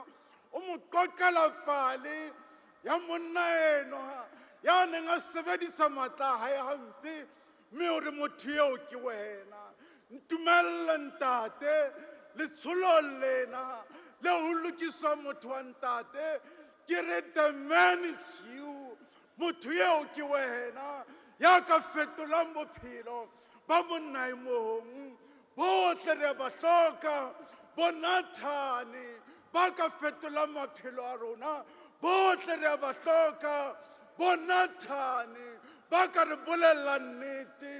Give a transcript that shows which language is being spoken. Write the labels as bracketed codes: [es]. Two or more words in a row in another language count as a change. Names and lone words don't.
[st] O mo qoqela pale ya monna enwa ya neng a sebedisa matla a hae hampe, mme o re motho eo ke wena. Ntumelle ntate, letsholo lena le ho lokisa motho wa ntate, ke re [en] the man is you. [st] Motho eo ke wena ya ka fetolang bophelo ba monna e mong. Bohle re ba hloka bo Nathane ba ka fetolang maphelo a rona. Bohle re ba hloka bo Nathane ba ka re bolella nnete.